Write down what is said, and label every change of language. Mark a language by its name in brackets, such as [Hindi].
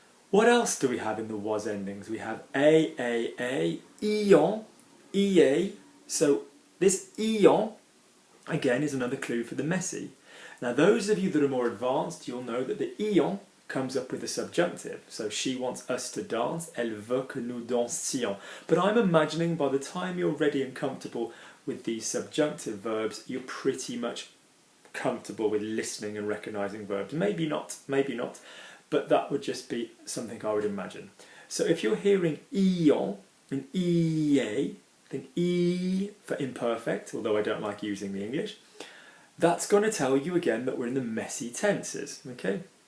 [English] What else do we have in the was endings? We have a, ion, ea. So this ion, again, is another clue for the messy. Now those of you that are more advanced, you'll know that the ion comes up with a subjunctive. So she wants us to dance, [French] elle veut que nous dansions. [English] But I'm imagining by the time you're ready and comfortable with these subjunctive verbs, you're pretty much comfortable with listening and recognising verbs. Maybe not, but that would just be something I would imagine. So if you're hearing ion and ea, think E for imperfect, although I don't like using the English, that's going to tell you again that we're in the messy tenses, okay?